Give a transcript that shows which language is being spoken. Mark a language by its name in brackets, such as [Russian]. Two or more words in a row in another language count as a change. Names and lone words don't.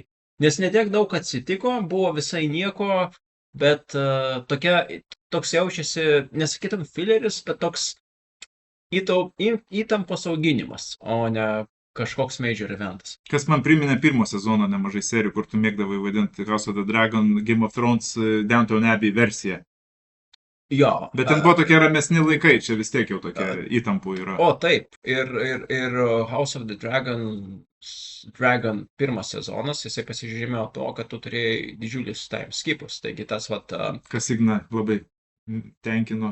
[Lithuanian] Nes netiek daug atsitiko, buvo visai nieko, bet toks jaučiasi, nesakytum filleris, bet toks įtampos auginimas, o ne kažkoks major eventas. Kas man priminė pirmo sezono nemažai serijų, kur tu mėgdavai vadinti House of the Dragon, Game of Thrones, Downton Abbey versiją. Jo. Bet ten buvo tokie ramesni laikai, čia vis tiek jau tokie įtampų yra. O, taip. Ir House of the Dragon pirmas sezonas, jisai pasižymėjo to, kad tu turėjai didžiulius [English] time skipus. [Lithuanian] Taigi tas Kas Igna labai tenkino.